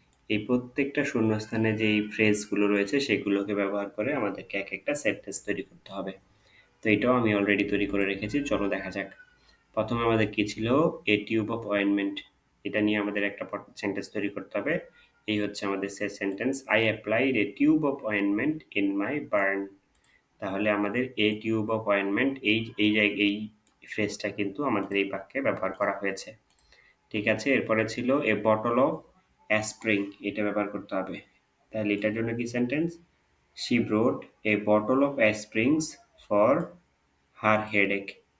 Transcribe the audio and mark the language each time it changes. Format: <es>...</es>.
<bn>এই প্রত্যেকটা শূন্যস্থানে যেই ফ্রেজগুলো রয়েছে সেগুলোকে ব্যবহার করে আমাদেরকে একটা সেন্টেন্স তৈরি করতে হবে। তো এটাও আমি অলরেডি তৈরি করে রেখেছি। চলো দেখা যাক। ১ম এ আমাদের কি ছিল?</bn> <en>A tube of ointment.</en> <bn>এটা নিয়ে আমাদের একটা সেন্টেন্স তৈরি করতে হবে। এই হচ্ছে আমাদের sentence.</bn> <en>I applied a tube of ointment in my burn.</en> <bn>তাহলে আমাদের</bn> <en>a tube of ointment</en> <bn>এই ফ্রেজটা কিন্তু আমাদের এই বাক্যে ব্যবহার করা হয়েছে। ঠিক আছে? এরপরে ছিল</bn> <en>a bottle of aspirin,</en> <bn>এটা ব্যবহার করতে হবে। তাহলে এটার জন্য কি sentence?</bn> <en>She brought a bottle of aspirins for her headache.</en>